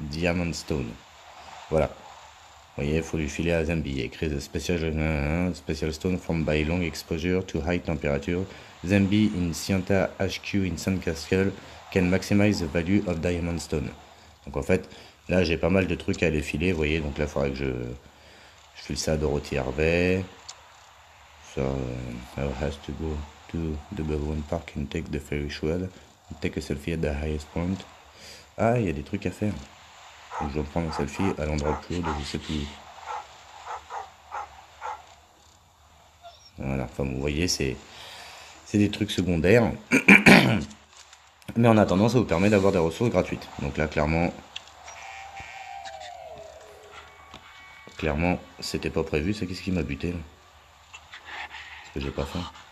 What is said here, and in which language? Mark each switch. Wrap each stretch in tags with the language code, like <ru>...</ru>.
<fr>Diamond Stone. Voilà. Vous voyez, il faut lui filer à Zambi. Il y a écrit</fr> <en>the special stone formed by long exposure to high temperature. Zambi in Sienta HQ in Sandcastle can maximize the value of Diamond Stone.</en> <fr>Donc en fait, là j'ai pas mal de trucs à les filer, vous voyez. Donc là, il faudrait que je file ça à Dorothy Harvey.</fr> <en>So, I has to go to the Balloon Park and take the ferry shred. Take a selfie at the highest point.</en> <fr>Ah, il y a des trucs à faire. Donc, je dois prendre un selfie à l'endroit le plus haut de je sais plus. Voilà, enfin vous voyez, c'est des trucs secondaires. Mais en attendant, ça vous permet d'avoir des ressources gratuites. Donc là, clairement, c'était pas prévu. C'est qu'est-ce qui m'a buté là? Parce que j'ai pas faim.</fr>